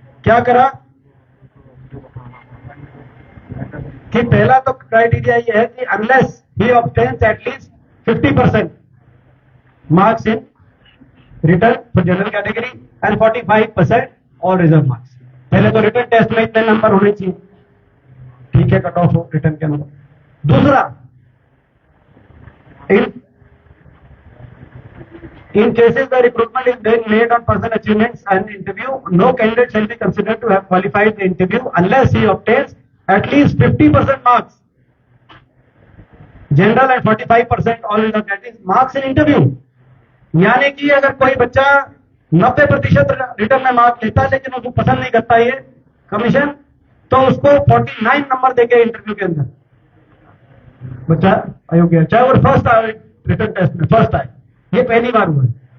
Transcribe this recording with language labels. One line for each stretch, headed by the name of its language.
Hindi: क्या करा कि पहला तो क्राइटेरिया ये है कि
English: Unless he obtains at least 50% marks in written for general category and 45% all reserve marks.
Hindi: पहले तो रिटर्न टेस्ट में इतने नंबर होने चाहिए, ठीक है, कट ऑफ हो रिटर्न के नंबर। दूसरा,
English: in cases where recruitment is being made on personal achievements and interview, no candidate shall be considered to have qualified the interview unless he obtains at least 50% marks general and 45% all reserve category marks in interview.
Hindi: यानी कि अगर कोई बच्चा 90% return में mark लेता है लेकिन उसको पसंद नहीं करता ये कमीशन, तो उसको 49 नंबर देके इंटरव्यू के अंदर बच्चा अयोग्य है, चाहे वो फर्स्ट आए रिटर्न टेस्ट में फर्स्ट आए। ये पहली बार हुआ है।